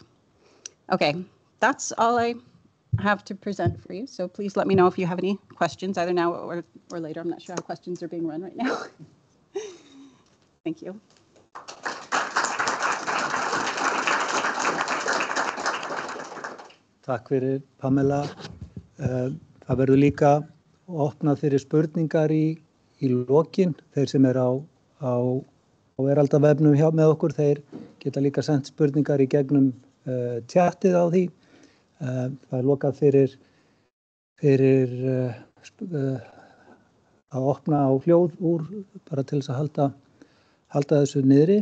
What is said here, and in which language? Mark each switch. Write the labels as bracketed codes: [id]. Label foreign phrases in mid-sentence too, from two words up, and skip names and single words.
[en] Okay, that's all I have to present for you. So please let me know if you have any questions, either now or later. I'm not sure how questions are being run right now. Thank you. [is] Takk fyrir Pamela. Það verður líka opnað fyrir spurningar í lokin. Þeir sem á veraldarvefnum með okkur, þeir geta líka sendt spurningar í gegnum tjatið á því. Það lokað fyrir að opna á hljóð úr bara til þess að halda þessu niðri.